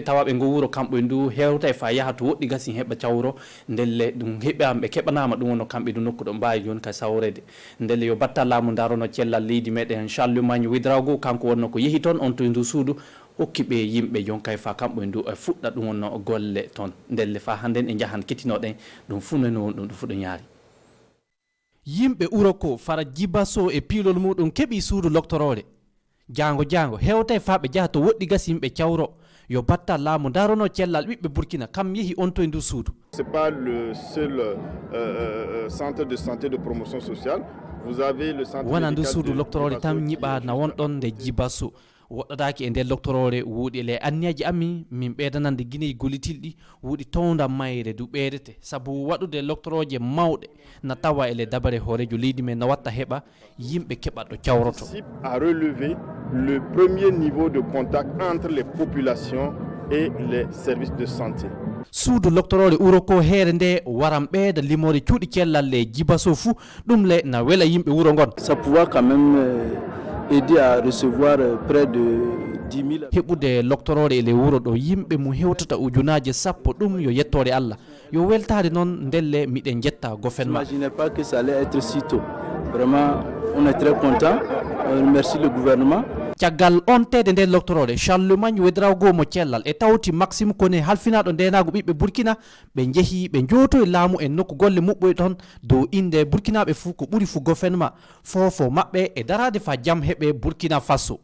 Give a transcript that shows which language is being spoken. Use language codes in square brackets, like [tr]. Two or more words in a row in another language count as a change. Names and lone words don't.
[ff] tawaɓe ngo wuro kamɓe ndu hewta e fa yaha to woɗɗi gasi heɓa cawro ndelle ɗum heɓɓe keɓanama ɗum wonno kamɓe du nokku ɗo mbawi joni ka sawrede ndelle yo batta laamu darono cellal leydi meɗen Charlemagne Ouédraogo kanko wonno ko yeehi toon on to ndu suudu hokki ɓe yimɓe jonka e fa kamɓe ndu e fuɗɗa ɗum wonno golle toon ndelle fa hannden e jahan kettinoɗen ɗum fu nani won ɗum fuɗɗo ñaari yimɓe uroko fara jibaso e piilol muɗum keɓi suudu loctorore jango hewta e fa ɓe jaha to woɗɗi gasi yimɓe cawro yo batta laamu darono cellal ɓiɓɓe Burkina kam yeehi on to e ndu suudu. [fr] C'est pas le seul centre de santé de promotion sociale. Vous avez le centre [ff] wona ndu suudu loctorore tan ñiɓa na wonɗon nde jibaso woɗɗataki e nder loctorore wuuɗi le anniyaji amin min ɓeydanande guineyi gollitilɗi wuuɗi towda mayre du ɓeydete saabu waɗude loctoroje mawɗe na tawa ele dabare hoorejo leydi men no watta heɓa yimɓe keɓa ɗo cawroto [fr] à relever le premier niveau de contact entre les populations et les services de santé. [ff] suudu loctorore wuro ko heere nde waran ɓeyda limore cuuɗi cellal le jibaso fou ɗum le na wela yimɓe wuro ngon [fr] ça pouvoir quand même aider à recevoir près de 10 000 [ff] heɓude loctorore ele wuro ɗo yimɓe mo hewtata ujunaje sappo ɗum yo yettore Allah yo weltade noon ndelle miɗen jetta gouvernement. [fr] Imaginez pas que ça allait être si tôt. Vraiment on est très content. On remercie le gouvernement. [ff] caggal on tede nder loctorore Charlemagne Ouédraogo mo cellal e tawti Maxime Koné halfinaɗo ndenago ɓiɓɓe Burkina ɓe jeehi ɓe jooto e laamu en nokku golle muɓɓoy toon dow inde burkinaɓe fou ko ɓuuri fou gouvernement fofo maɓɓe e darade fa jaam heɓe Burkina Faso.